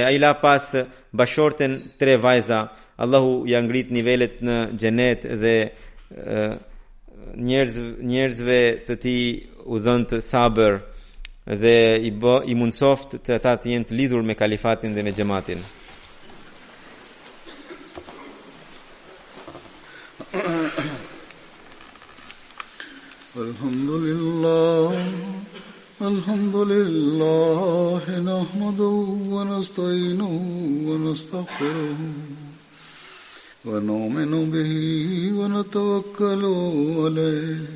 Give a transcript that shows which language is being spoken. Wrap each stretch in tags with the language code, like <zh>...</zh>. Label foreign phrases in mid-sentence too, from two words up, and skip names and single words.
<sq>Ai la pas bashorten 3 vajza. Allahu ja ngrit nivelet në xhenet dhe njerëzve të tij u dhën të sabër dhe i mundsoft të ata të jenë të lidhur me kalifatin dhe me xhamatin.</sq> <ar>الحمد لله نحمده ونستعينه ونستغفره ونؤمن به ونتوكل عليه</ar>